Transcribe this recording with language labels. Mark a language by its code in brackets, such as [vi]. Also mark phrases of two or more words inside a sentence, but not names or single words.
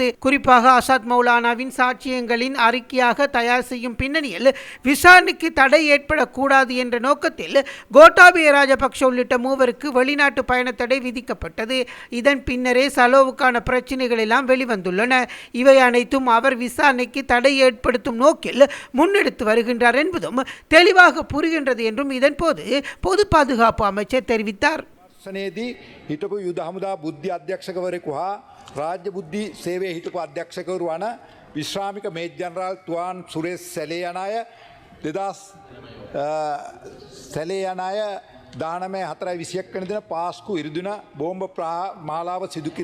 [ta] குறிப்பாக அசாத் மௌலானாவின் சாட்சியங்களின் அறிக்கையாக தயார் செய்யும் பின்னணியில் விசாரணைக்கு தடை ஏற்படக்கூடாது என்ற நோக்கத்தில் கோட்டாபய ராஜபக்ஷ உள்ளிட்ட மூவருக்கு வெளிநாட்டு பயண தடை விதிக்கப்பட்டது. இதன் பின்னரே சலோவுக்கான பிரச்சனைகள் எல்லாம் வெளிவந்துள்ளன. இவை அனைத்தும் அவர் விசாரணைக்கு தடை ஏற்படுத்தும் நோக்கில் முன்னெடுத்து வருகின்றார் என்பதும் தெளிவாக புரிகின்றது என்றும் இதன் போது பொது பாதுகாப்பு அமைச்சர் தெரிவித்தார். [si] හිටපු යුද හමුදා බුද්ධි අධ්‍යක්ෂකවරයෙකු හා රාජ්‍ය බුද්ධි සේවයේ හිටපු අධ්‍යක්ෂකවරු වන විශ්‍රාමික මේජර් ජනරාල් තුවාන් සුරේෂ් සැලේ යන අය 19 4/21 වෙනි දින පාස්කු ඉරිදින බෝම්බ මාලාව සිදු